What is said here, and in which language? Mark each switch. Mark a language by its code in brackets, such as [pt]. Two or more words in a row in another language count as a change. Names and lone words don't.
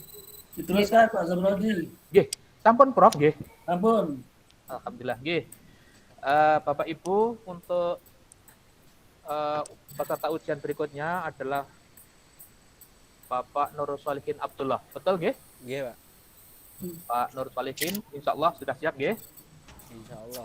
[id] Diteruskan Pak Zamroji. [jv] Nggih, sampun Prof, nggih. [id] Ampun. Alhamdulillah, nggih. Bapak Ibu, untuk peserta ujian berikutnya adalah Bapak Nur Solihin Abdullah. Betul, nggih? Nggih, Pak. Pak Nur Solihin, [ar] insya Allah [id] sudah siap, nggih? [ar] Insya Allah.